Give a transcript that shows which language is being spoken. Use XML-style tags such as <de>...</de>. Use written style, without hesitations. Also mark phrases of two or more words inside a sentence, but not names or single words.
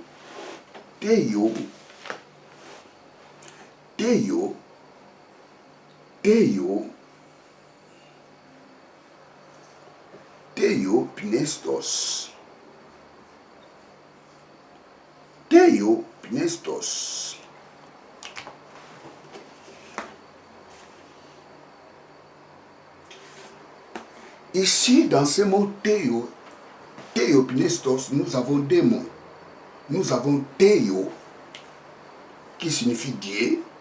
<fr>Theo. Theo. Theo. Theo Pinestos. Theo Pinestos. Ici, dans ce mot Theo, Theo Pinestos, nous avons deux mots. Nous avons Theo, qui signifie Dieu.</fr>